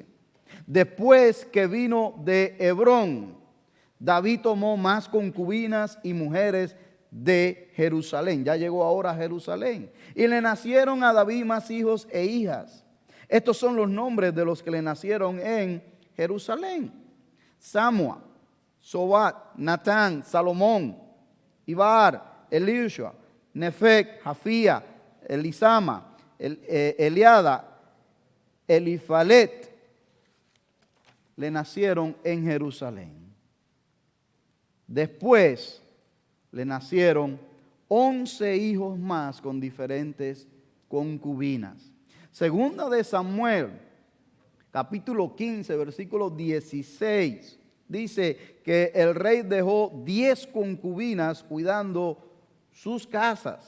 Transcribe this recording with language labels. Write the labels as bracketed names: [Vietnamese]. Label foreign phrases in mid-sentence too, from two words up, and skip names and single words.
[Spanish] Después que vino de Hebrón, David tomó más concubinas y mujeres de Jerusalén. Ya llegó ahora a Jerusalén. Y le nacieron a David más hijos e hijas. Estos son los nombres de los que le nacieron en Jerusalén: Samua, Sobat, Natán, Salomón, Ibar, Elishua, Nefec, Jafía, Elisama, Eliada, Elifalet. Le nacieron en Jerusalén. Después le nacieron 11 hijos más con diferentes concubinas. Segunda de Samuel, capítulo 15, versículo 16, dice que el rey dejó 10 concubinas cuidando sus casas.